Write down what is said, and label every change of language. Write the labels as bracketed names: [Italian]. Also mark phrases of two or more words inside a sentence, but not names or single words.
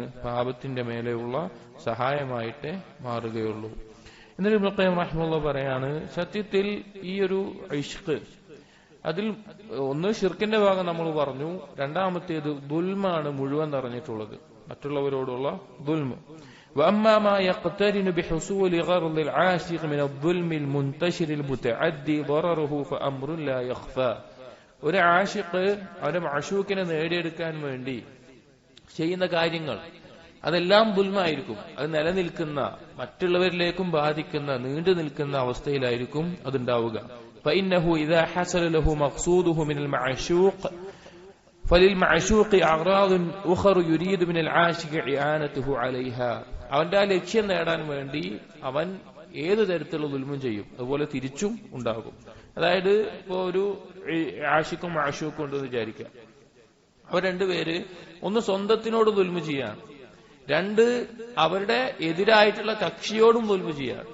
[Malayalam] പാപത്തിന്റെ മേലെയുള്ള സഹായമായിട്ടേ മാറുകയുള്ളൂ. എന്നിട്ട് ഇബ്നുൽ ഖയ്യിം റഹിമഹുല്ലാഹ് പറയാണ്, സത്യത്തിൽ ഈ ഒരു ഇഷ്ഖ്, അതിൽ ഒന്ന് ശിർക്കിന്റെ ഭാഗം നമ്മൾ പറഞ്ഞു, രണ്ടാമത്തേത് ദുൽമാണ് മുഴുവൻ നിറഞ്ഞിട്ടുള്ളത്, മറ്റുള്ളവരോടുള്ള ദുൽമ്. [Arabic] وأما ما يقترن بحصول غرض العاشق من الظلم المنتشر المتعدي ضرره فأمر لا يخفى. [Malayalam] ഒരു ആശിഖ് അവന്റെ മഅ്ശൂഖിനെ നേടിയെടുക്കാൻ വേണ്ടി ചെയ്യുന്ന കാര്യങ്ങൾ അതെല്ലാം ദുൽമായിരിക്കും. അത് നിലനിൽക്കുന്ന, മറ്റുള്ളവരിലേക്കും ബാധിക്കുന്ന, നീണ്ടു നിൽക്കുന്ന അവസ്ഥയിലായിരിക്കും അതുണ്ടാവുക. [Arabic] فإنه إذا حصل له مقصوده من المعشوق فللمعشوق أغراض أخرى يريد من العاشق إعانته عليها. [Malayalam] അവന്റെ ആ ലക്ഷ്യം നേടാൻ വേണ്ടി അവൻ ഏത് തരത്തിലുള്ള ദുൽമും ചെയ്യും, അതുപോലെ തിരിച്ചും ഉണ്ടാകും. അതായത് ഇപ്പോ ഒരു ആശിക്കും മഅ്ശൂഖും ഉണ്ടെന്ന് വിചാരിക്കാം. അവർ രണ്ടുപേര് ഒന്ന് സ്വന്തത്തിനോട് ദുൽമ ചെയ്യാണ്, രണ്ട് അവരുടെ എതിരായിട്ടുള്ള കക്ഷിയോടും ദുൽമ ചെയ്യാണ്.